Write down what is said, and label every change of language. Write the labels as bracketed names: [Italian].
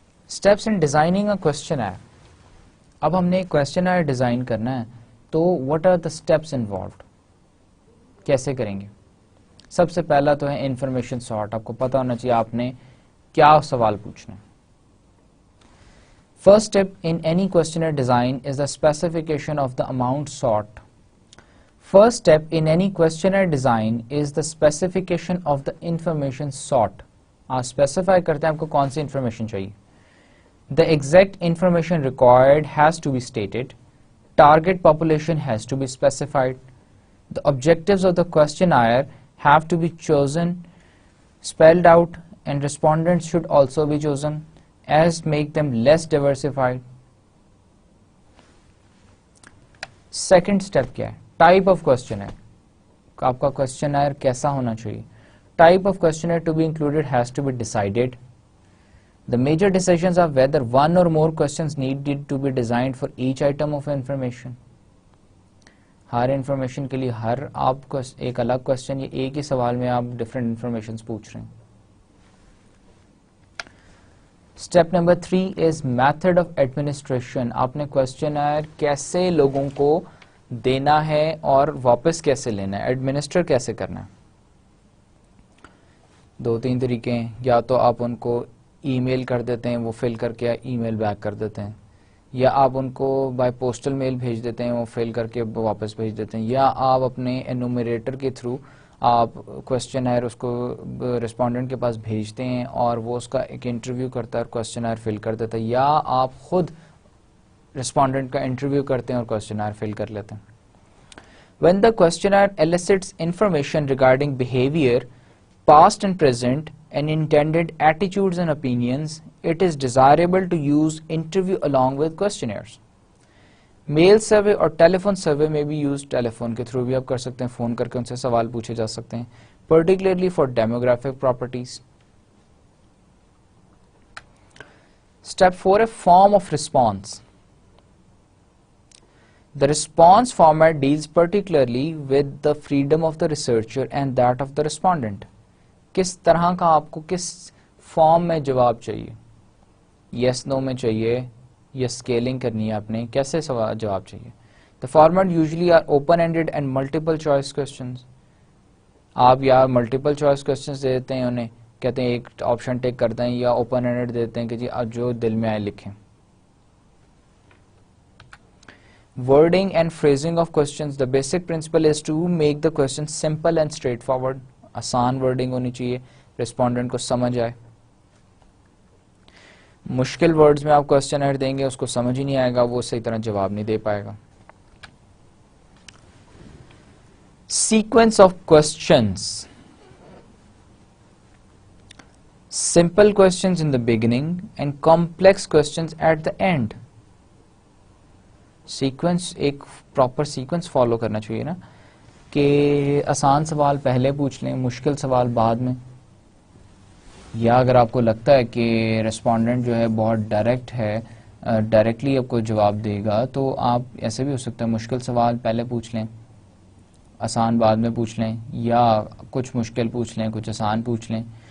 [English] Steps in designing a questionnaire. [Urdu] اب ہم نے ایک کوشچنئر ڈیزائن کرنا ہے تو [English] what are the steps involved, [Urdu] کیسے کریں گے. سب سے پہلا تو ہے انفارمیشن سارٹ. آپ کو پتا ہونا چاہیے آپ نے کیا سوال پوچھنا ہے. [English] First step in any questionnaire design is the specification of the amount sought. First step in any questionnaire design is the specification of the information sought. [Urdu] آپ specify کرتے ہیں آپ کو کون سی information چاہیے. [English] The exact information required has to be stated. Target population has to be specified. The objectives of the questionnaire have to be chosen, spelled out, and respondents should also be chosen as make them less diversified. Second step [Urdu] کیا ہے, [English] type of questionnaire. [Urdu] آپ کا questionnaire کیسا ہونا چاہیے. [English] Type of questionnaire to be included has to be decided. The major decisions are whether one or more questions needed to be designed for each item of information. [Urdu] Hare information کے لیے ہر آپ کو ایک الگ question یا ایک ہی سوال میں آپ ڈفرینٹ انفارمیشن پوچھ رہے ہیں. [English] Step number 3 is method of administration. [Urdu] آپ نے کوشچنائر کیسے لوگوں کو دینا ہے اور واپس کیسے لینا ہے, ایڈمنسٹر کیسے کرنا ہے. 2-3 طریقے ہیں. یا تو آپ ان کو ای میل کر دیتے ہیں, وہ فل کر کے ای میل بیک کر دیتے ہیں, یا آپ ان کو بائی پوسٹل میل بھیج دیتے ہیں, وہ فل کر کے واپس بھیج دیتے ہیں, یا آپ اپنے انومریٹر کے تھرو آپ کوشچنائر اس کو رسپونڈنٹ کے پاس بھیجتے ہیں اور وہ اس کا ایک انٹرویو کرتا ہے اور کوشچنائر فل کر دیتا ہے, یا آپ خود رسپونڈنٹ کا انٹرویو کرتے ہیں اور کوشچنائر فل کر لیتے ہیں. [English] When the questionnaire elicits information regarding behavior, past and present, and intended attitudes and opinions, it is desirable to use interview along with questionnaires. [Urdu] Mail survey اور ٹیلیفون سروے میں بھی یوز, ٹیلیفون کے through بھی آپ کر سکتے ہیں, phone کر کے ان سے سوال پوچھے جا سکتے ہیں, [English] Particularly for demographic properties. Step 4 ہے form of response. The response format deals particularly with the freedom of the researcher and that of the respondent. [Urdu] کس طرح کا آپ کو کس فارم میں جواب چاہیے, یس نو میں چاہیے یا اسکیلنگ کرنی ہے آپ نے, کیسے جواب چاہیے. [English] The format usually are open-ended and multiple choice questions. [Urdu] آپ یا ملٹیپل چوائس questions دے دیتے ہیں انہیں, کہتے ہیں ایک آپشن ٹیک کر دیں, یا اوپن اینڈڈ دیتے ہیں کہ جی آپ جو دل میں آئے لکھیں. [English] Wording and phrasing of questions. The basic principle is to make the question simple and straightforward. [Urdu] آسان wording ہونی چاہیے, respondent کو سمجھ آئے. مشکل ورڈز میں آپ کوشچنائر دیں گے, اس کو سمجھ ہی نہیں آئے گا, وہ صحیح طرح جواب نہیں دے پائے گا. [English] Sequence of questions. Simple questions in the beginning and complex questions at the end. [Urdu] Sequence, ایک پراپر سیکوینس فالو کرنا چاہیے نا, کہ آسان سوال پہلے پوچھ لیں, مشکل سوال بعد میں. یا اگر آپ کو لگتا ہے کہ ریسپونڈنٹ جو ہے بہت ڈائریکٹ ہے, ڈائریکٹلی آپ کو جواب دے گا, تو آپ ایسے بھی ہو سکتا ہے مشکل سوال پہلے پوچھ لیں, آسان بعد میں پوچھ لیں, یا کچھ مشکل پوچھ لیں, کچھ آسان پوچھ لیں.